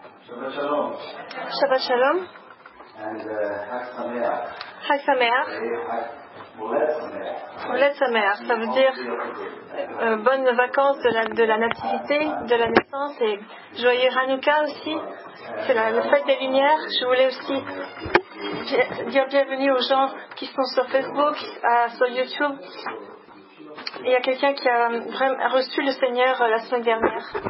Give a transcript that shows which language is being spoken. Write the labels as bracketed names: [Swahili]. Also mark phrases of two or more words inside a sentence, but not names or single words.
[Hebrew] שבת שלום. שבת שלום. And חג שמח. חג שמח. מולד שמח, [French] ça veut dire bonnes vacances de la nativité, de la naissance, et joyeux Hanouka aussi. C'est la fête des Lumières. Je voulais aussi dire bienvenue aux gens qui sont sur Facebook, sur YouTube. Il y a quelqu'un qui a vraiment reçu le Seigneur la semaine dernière.